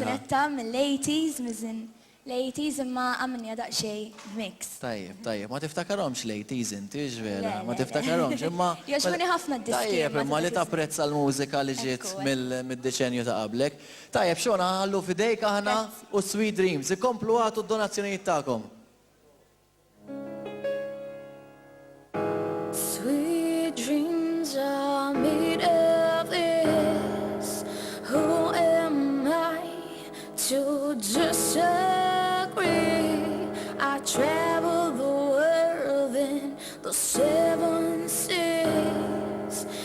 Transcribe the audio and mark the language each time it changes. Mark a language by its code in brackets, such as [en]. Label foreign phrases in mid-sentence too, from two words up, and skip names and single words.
[mt] kanzunetta mill-80s, mizin l-80s imma għamilni daqsxejn mix. Tajjeb, ma tiftakarhomx l-80s inti, ġvera, Le, ma le, tiftakarhomx, imma. Jaxmuni ħafna d-diski, Tajjeb, imma imma li ta' tapprezza l-mużika li ġiet Ekku, mid-deċenju ta' qablek. Tajjeb, xona ħallu fidejk aħna u Sweet Dreams, ikomplu għatu d-donazzjonijiet tagħkom. [en] Sweet dreams are made of this. Who am I to disagree? I travel the world in the 7 seas.